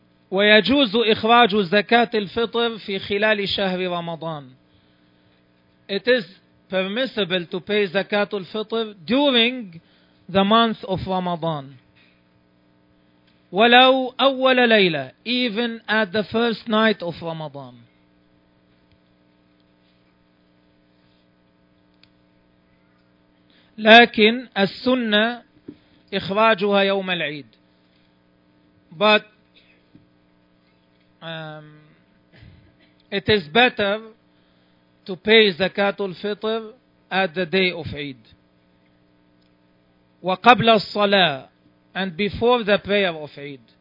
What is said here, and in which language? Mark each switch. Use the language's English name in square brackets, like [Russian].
[Arabic] ويجوز إخراج زكاة الفطر في خلال شهر رمضان. [English] It is permissible to pay زكاة الفطر during the month of Ramadan. [Arabic] ولو أول ليلة, [English] even at the first night of Ramadan. [Arabic] لكن السنة إخراجها يوم العيد. [English] But it is better to pay zakat al-fitr at the day of Eid. [Arabic] وقبل الصلاة, [English] and before the prayer of Eid.